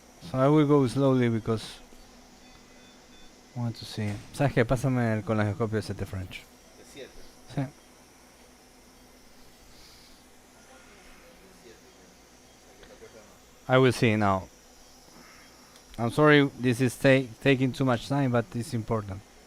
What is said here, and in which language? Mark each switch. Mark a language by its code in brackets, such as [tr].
[en] So I will go slowly because I want to see. [es] ¿Sabes qué? Pásame el colonoscopio de 7 French. De 7. Sí. De 7, ya. El que te aprieta más. [en] I will see now. I'm sorry this is taking too much time, but it's important.